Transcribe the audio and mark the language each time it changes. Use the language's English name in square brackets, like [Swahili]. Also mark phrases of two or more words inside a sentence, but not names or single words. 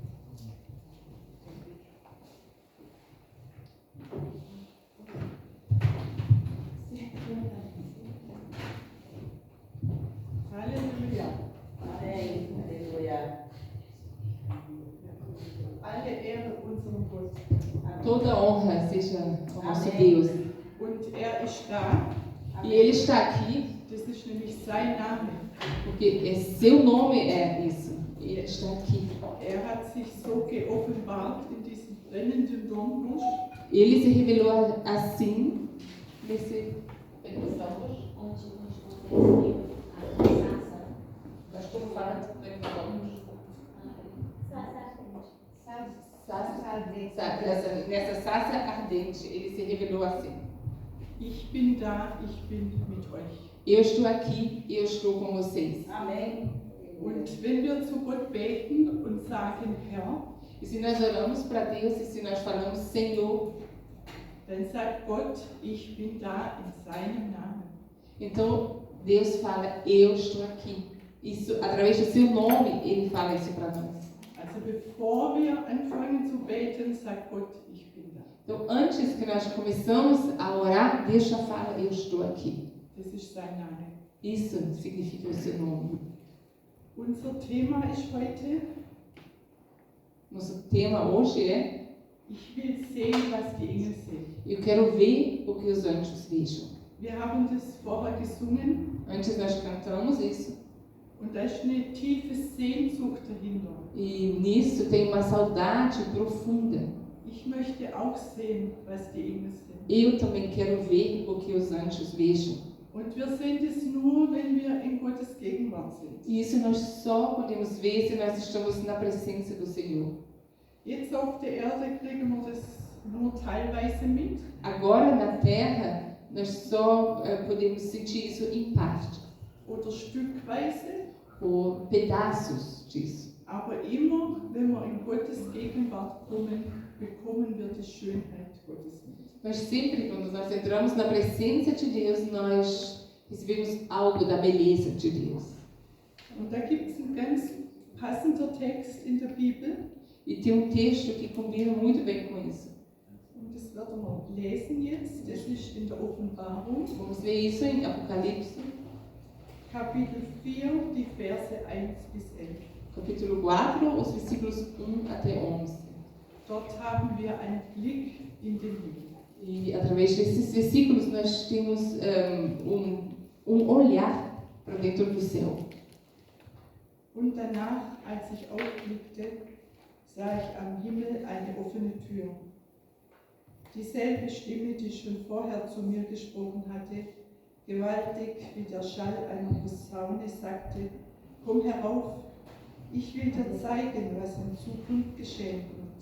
[German] Halleluja. Amen. Halleluja. Alle Ehre unserem Gott. Amen. [Portuguese] Toda honra seja ao nosso Amém. Deus. [German] Und ist da. [Portuguese] E Ele está aqui [German] Das ist nämlich sein Name. [Portuguese] porque seu nome é isso. Ele está aqui. [German] Hat sich so geoffenbart in diesem brennenden Dornbusch. [Portuguese] Ele se revelou assim nesse Onde você Nós estamos falando nessa sarça ardente. Ele se revelou assim. [German] Ich bin da, ich bin mit euch. [Portuguese] Eu estou aqui, eu estou com vocês. [German] Amen. Und wenn wir zu Gott beten und sagen, Herr, [Portuguese] E se nós oramos para Deus e se nós falamos Senhor, [German] dann sagt Gott, ich bin da in seinem Namen. [Portuguese] então Deus fala, eu estou aqui. Isso, através do seu nome, Ele fala isso para nós. [German] Also bevor wir anfangen zu beten, sagt Gott, ich bin da. [Portuguese] Então, antes que nós começamos a orar, Deus já fala, eu estou aqui. [German] Das ist sein Name. [Portuguese] Isso significa o seu nome. [German] Unser Thema ist heute, [Portuguese] Nosso tema hoje é, [German] ich will sehen, was die Engel sehen. [Portuguese] eu quero ver o que os anjos vejam. [German] Wir haben das vorher gesungen [Portuguese] Antes nós cantamos isso, [German] und da ist eine tiefe Sehnsucht dahinter. [Portuguese] e nisso tem uma saudade profunda. [German] Ich möchte auch sehen, was die Engel sehen. [Portuguese] Eu também quero ver o que os anjos vejam. [German] Und wir sehen das nur, wenn wir in Gottes Gegenwart sind. [Portuguese] E isso nós só podemos ver se nós estamos na presença do Senhor. [German] Jetzt auf der Erde kriegen wir das nur teilweise mit. [Portuguese] Agora na Terra, nós só podemos sentir isso em parte, [German] Oder stückweise, [Portuguese] ou pedaços disso. [German] aber immer, wenn wir in Gottes Gegenwart kommen, bekommen wir die Schönheit Gottes mit. [Portuguese] Mas sempre quando nós entramos na presença de Deus, nós recebemos algo da beleza de Deus. [German] Und da gibt es einen ganz passender Text in der Bibel. [Portuguese] E tem texto que combina muito bem com isso. [German] Und das werden wir lesen jetzt. Das ist in der Offenbarung, [Portuguese] Vamos ver isso em Apocalipse, [German] Kapitel 4, die Verse 1 bis 11. [Portuguese] capítulo 4, os versículos 1 até 11. [German] Dort haben wir einen Blick in den Himmel. [Portuguese] E através desses versículos nós temos olhar para dentro do céu. [German] Und danach, als ich aufblickte, sah ich am Himmel eine offene Tür. Dieselbe Stimme, die schon vorher zu mir gesprochen hatte, gewaltig wie der Schall einer Posaune, sagte: Komm herauf, Ich will dir zeigen, was in Zukunft geschehen wird.